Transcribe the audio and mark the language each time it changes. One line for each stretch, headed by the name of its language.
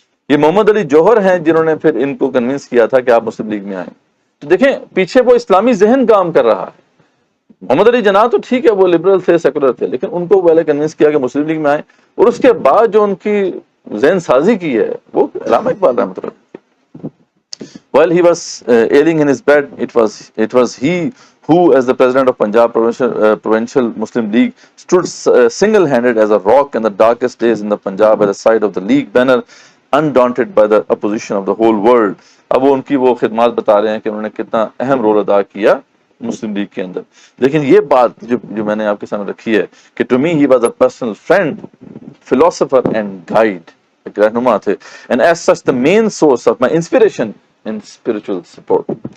Urdu: یہ محمد علی جوہر ہیں جنہوں نے پھر ان کو کنونس کیا تھا کہ آپ مسلم لیگ میں آئیں. تو دیکھیں پیچھے وہ اسلامی ذہن کام کر رہا ہے. محمد علی جناح تو ٹھیک ہے وہ لبرل تھے، سیکولر تھے، لیکن ان کو پہلے کنونس کیا کہ مسلم لیگ میں آئیں، اور اس کے بعد جو ان کی ذہن سازی کی ہے وہ علامہ اقبال رحمۃ اللہ.
English: While he was ailing in his bed, it was he who, as the president of Punjab Provincial Muslim League, stood single-handed as a rock in the darkest days in the Punjab by the side of the League banner, undaunted by the opposition of the whole world.
Urdu: اب وہ ان کی وہ خدمات بتا رہے ہیں کہ انہوں نے کتنا اہم رول ادا کیا مسلم لیگ کے اندر. لیکن یہ بات جو میں نے آپ کے سامنے رکھی ہے کہ
English: to me he was a personal friend, philosopher and guide,
Urdu: ایک رہنما تھے،
English: And as such the main source of my inspiration and spiritual support.